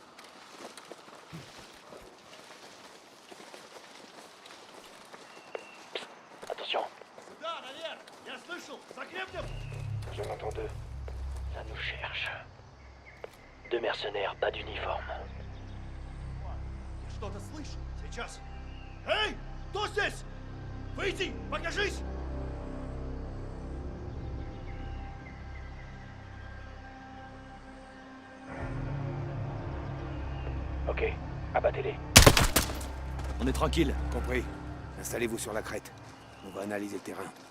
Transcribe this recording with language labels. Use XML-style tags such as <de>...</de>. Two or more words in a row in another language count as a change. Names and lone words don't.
<fr>Psst, attention. J'en entends deux. Ça nous cherche. Deux mercenaires, pas d'uniforme.</fr> <ru>Что-то слышу. Сейчас. Эй! Кто здесь? Выйди! Покажись!</ru> <fr>Ok, abattez-les. On est tranquille. Compris. Installez-vous sur la crête. On va analyser le terrain.</fr>